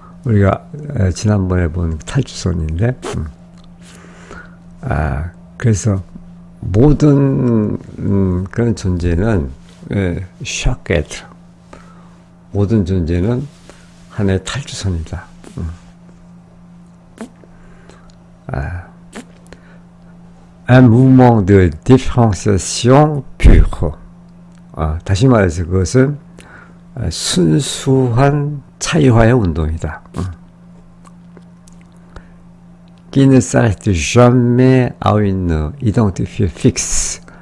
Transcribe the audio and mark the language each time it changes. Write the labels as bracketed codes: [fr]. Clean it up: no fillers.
[ko] 우리가 지난번에 본 탈주선인데, 그래서 모든 그런 존재는 [fr] chaque être, [ko] 모든 존재는 하나의 탈주선이다. [fr] Un mouvement de différenciation pure. [ko] 다시 말해서 그것은 순수한 차이화의 운동이다. [fr] Qui ne s'arrête jamais à une identité fixe.